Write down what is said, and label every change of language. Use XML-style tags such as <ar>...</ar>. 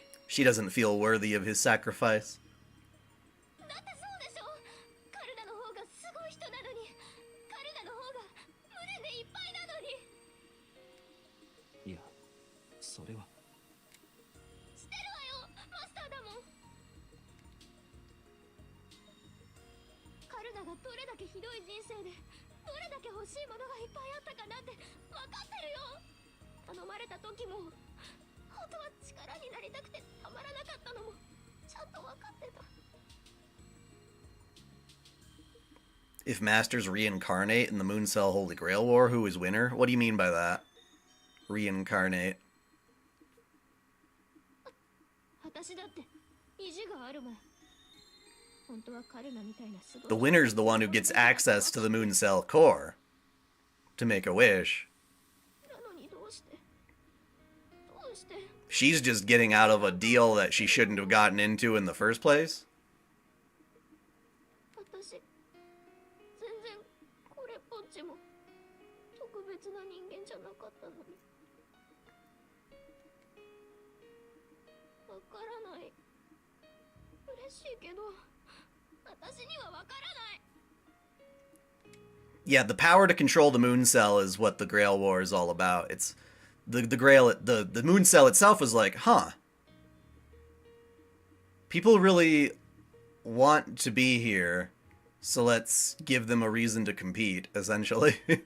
<en>She doesn't feel worthy of his sacrifice.</en> <ja>だってそうでしょカルナの方がすごい人なのにカルナの方が無念でいっぱいなのにいやそれはしてるわよマスターだもんカルナがどれだけひどい人生でどれだけ欲しいものがいっぱいあったかなんて分かってるよ頼まれた時も本当は力になりたくてたまらなかったのもちゃんと分かってた</ja> <en>If Masters reincarnate in the Mooncell Holy Grail War, who is winner? What do you mean by that? Reincarnate.</en> <ja>私だって意地があるもん本当はカルナみたいなすごい</ja> <en>The winner's the one who gets access to the Mooncell core to make a wish.</en> <ja>なのにどうして</ja> <en>She's just getting out of a deal that she shouldn't have gotten into in the first place.</en> <ja>私全然これっぽっちも特別な人間じゃなかったのにわからない嬉しいけど私にはわからない</ja> <en>Yeah, the power to control the Mooncell is what the Grail War is all about. It's the Grail, the Mooncell itself was like, huh. People really want to be here, so let's give them a reason to compete, essentially.</en>